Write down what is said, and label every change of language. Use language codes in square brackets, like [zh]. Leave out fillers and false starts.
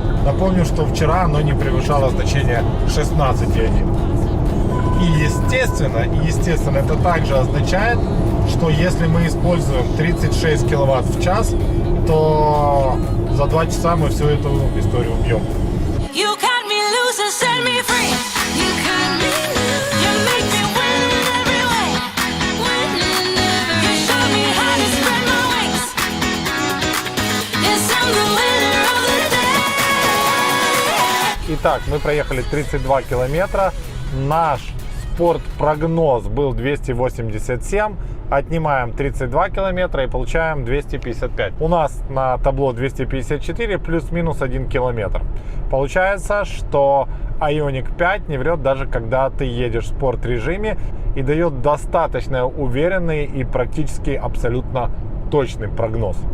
[ru] Напомню, что вчера оно не превышало значение 16,1. И естественно, это также означает, что если мы используем 36 киловатт в час, то за 2 часа мы всю эту историю убьем. [en] You cut me loose and set me free. You cut me loose. You make me win in every way. Win in every way. You show me how to spread my wings. Yes, I'm the winner of the day. [ru] Итак, мы проехали 32 километра. Наш спортпрогноз был 287. Отнимаем 32 километра и получаем 255. У нас на табло 254 плюс-минус 1 километр. Получается, что Ioniq 5 не врет, даже когда ты едешь в спорт-режиме, и дает достаточно уверенный и практически абсолютно точный прогноз.